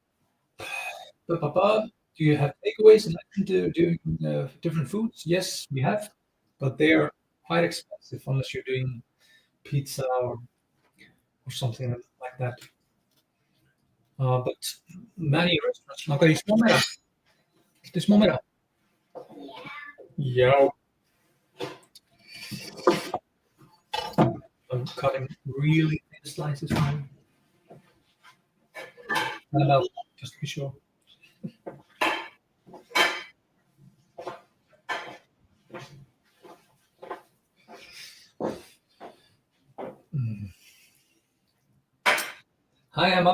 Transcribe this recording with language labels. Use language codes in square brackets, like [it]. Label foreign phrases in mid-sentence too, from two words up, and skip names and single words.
[en] Do you have takeaways and doing different foods? Yes, we have, but they are quite expensive unless you're doing pizza or something like that. But many restaurants. [is] Langar í smá meira? Viltu smá meira? [en] Yeah. I'm cutting really thin slices fine. And about just to be sure. Hi, Emma.